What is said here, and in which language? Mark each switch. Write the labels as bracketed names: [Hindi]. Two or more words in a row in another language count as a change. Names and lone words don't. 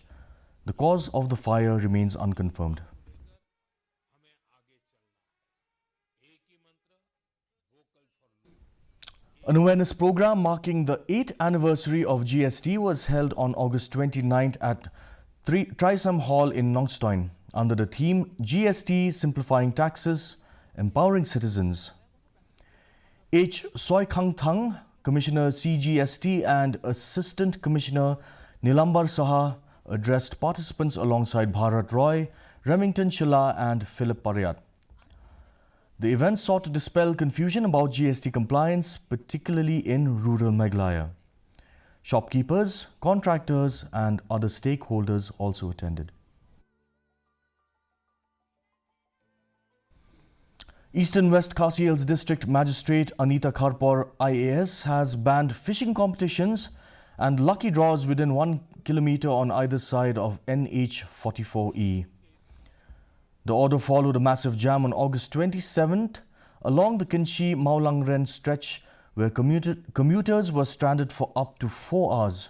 [English] The cause of the fire remains unconfirmed. An awareness program marking the 8th anniversary of GST was held on August 29th at Trisam Hall in Nongstoin under the theme GST Simplifying Taxes, Empowering Citizens. H. Soi Khang Thang, Commissioner CGST and Assistant Commissioner Nilambar Saha addressed participants alongside Bharat Roy, Remington Chilla and Philip Pariat. The event sought to dispel confusion about GST compliance, particularly in rural Meghalaya. Shopkeepers, contractors and other stakeholders also attended. Eastern West Khasi Hills District Magistrate Anita Kharpor IAS has banned fishing competitions and lucky draws within 1 kilometer on either side of NH44E. The order followed a massive jam on August 27th along the Kinshi-Maulangren stretch where commuters were stranded for up to 4 hours.